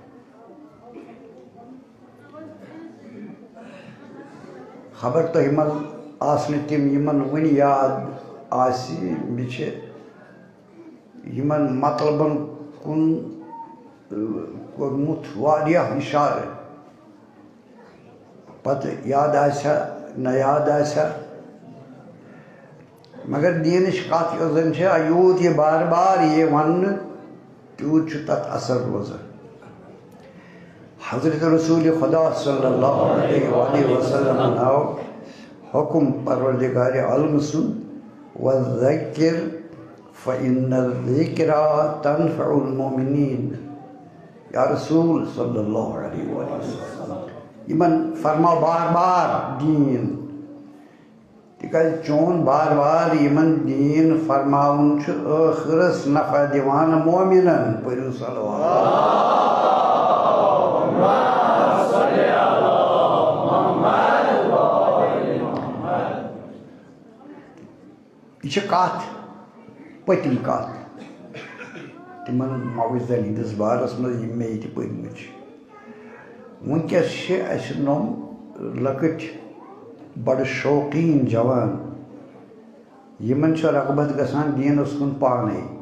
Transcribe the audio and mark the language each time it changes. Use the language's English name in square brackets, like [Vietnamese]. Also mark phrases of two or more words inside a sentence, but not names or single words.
[Kashmiri] خبر تۄہہِ منٛز آسنہٕ تِم یِمن وُنہِ یاد آسہِ مےٚ چھِ یِمن مطلبن کُن کوٚرمُت واریاہ اِشارٕ پتہٕ یاد آسیا نہ یاد آسیا مگر دیٖنٕچ کتھ یۄس زن چھِ یوٗت یہِ بار بار یِیہِ وننہٕ تیوٗت چھُ تتھ اثر روزان حضرت رسوٗلِ خۄدا [Arabic] صلی اللہ علیہ وآلہ وسلمن [Kashmiri] آو حُکُم پروردگارِ عالمہٕ سُنٛد [Arabic] وذکر فإن الذکریٰ تنفع المؤمنین یا رسول صلی اللہ علیہ وآلہ وسلم [Kashmiri] یمن فرماو بار بار دین تکیازِ چون بار بار یمن دین فرماون چھُ ٲخرس نفع دِوان مومنن پٔرِو یہ چھِ کتھ پٔتِم کتھ تِمن معوذ علی ہٕنٛدِس بارس منٛز یِم مےٚ ییٚتہِ پٔرمٕتۍ چھِ وٕنکٮ۪س چھِ اَسہِ نۄم لۄکٕٹۍ بڑٕ شوقیٖن جوان یمن چھِ رغبت گژھان دیٖنس کُن پانے